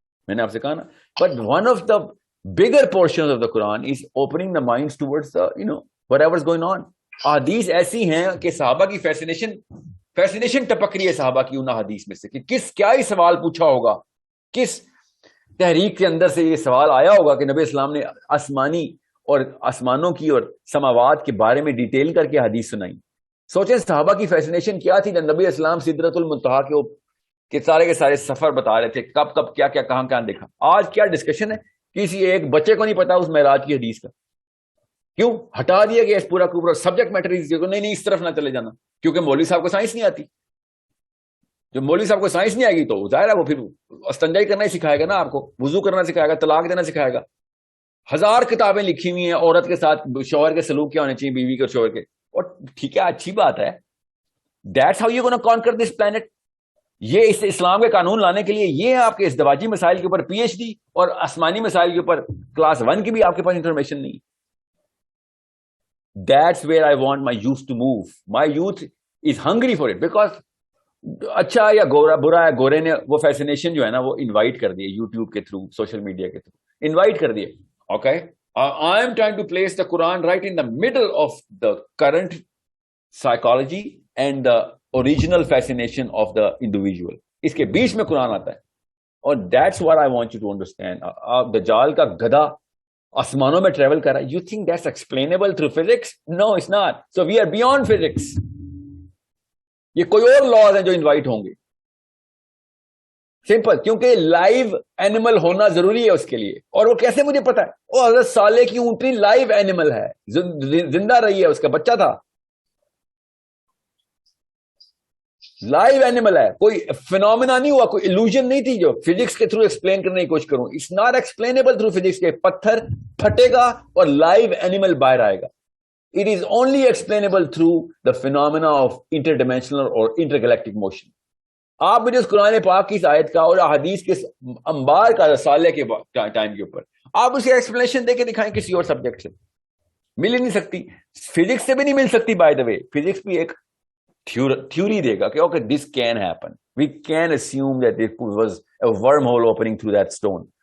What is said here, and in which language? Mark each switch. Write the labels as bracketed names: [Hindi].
[Urdu] میں نے آپ سے کہا نا, [English] But one of the bigger portions of the Quran is opening the minds towards the, you know, whatever's going on. [Urdu] حدیث ایسی ہیں کہ صحابہ کی فیسنیشن ٹپک رہی ہے صحابہ کی ان حدیث میں سے کہ کیا ہی سوال پوچھا ہوگا, کس تحریک کے اندر سے یہ سوال آیا ہوگا کہ نبی اسلام نے آسمانی اور آسمانوں کی اور سماوات کے بارے میں ڈیٹیل کر کے حدیث سنائی. سوچیں صحابہ کی فیسنیشن کیا تھی. نبی اسلام سدرۃ المنتہا کے سارے سفر بتا رہے تھے, کب کب کیا کیا کہاں کہاں دیکھا. آج کیا ڈسکشن ہے, کسی ایک بچے کو نہیں پتا اس معراج کی حدیث کا. کیوں ہٹا دیا گیا اس پورا سبجیکٹ میٹر. نہیں اس طرف نہ چلے جانا, کیونکہ مولوی صاحب کو سائنس نہیں آتی. جو مولوی صاحب کو سائنس نہیں آئے گی تو ظاہر ہے وہ پھر استنجائی کرنا ہی سکھائے گا نا آپ کو, وضو کرنا سکھائے گا, طلاق دینا سکھائے گا. 1000 کتابیں لکھی ہوئی ہیں عورت کے ساتھ شوہر کے سلوک کیا ہونے چاہیے, بیوی کے اور شوہر کے. اور ٹھیک ہے, اچھی بات ہے. [English] That's how you gonna conquer this plant. [Urdu] یہ اس اسلام کے قانون لانے کے لیے یہ آپ کے ازدواجی مسائل کے اوپر پی ایچ ڈی اور آسمانی مسائل کے اوپر کلاس 1 کی بھی آپ کے پاس انفارمیشن نہیں. [English] That's where I want my youth to move. My youth is hungry for it because [Urdu] اچھا یا برا ہے, گورے نے وہ فیسنیشن جو ہے نا وہ انوائٹ کر دیے یوٹیوب کے تھرو, سوشل میڈیا کے تھرو انوائٹ کر دیے. [English] Okay, I am trying to place the Quran right in the middle of the current psychology and the original fascination of the individual. [Urdu] اس کے بیچ میں قرآن آتا ہے. [English] اور that's what I want you to understand. [Urdu] دجال کا گدھا آسمانوں میں ٹریول کر رہا ہے. [English] You think that's explainable through physics? No, it's not. So we are beyond physics. [Urdu] یہ کوئی اور لاز ہیں جو انوائٹ ہوں گے. سمپل, کیونکہ لائیو اینیمل ہونا ضروری ہے اس کے لیے. اور وہ کیسے مجھے پتا ہے؟ وہ حضرت صالح کی اونٹنی لائیو اینیمل ہے, زندہ رہی ہے, اس کا بچہ تھا, لائیو اینیمل ہے, کوئی فینومینا نہیں ہوا, کوئی illusion نہیں تھی جو فزکس کے تھرو ایکسپلین کرنے کی کوشش کروں. [English] It's not explainable through physics کے. [Urdu] پتھر پھٹے گا اور لائیو اینیمل باہر آئے گا. [English] It is only explainable through the phenomena of interdimensional or intergalactic motion. [Urdu] آپ مجھے اس قرآن پاک کی اس آیت کا اور حدیث کے انبار کا صالح کے ٹائم کے اوپر آپ اسے ایکسپلینیشن دے کے دکھائیں کسی اور سبجیکٹ سے. مل ہی نہیں سکتی, فزکس سے بھی نہیں مل سکتی. [English] by the way [Urdu] فزکس بھی ایک تھیوری دے گا کہ [English] Okay this can happen, we can assume that it was a wormhole opening through that stone.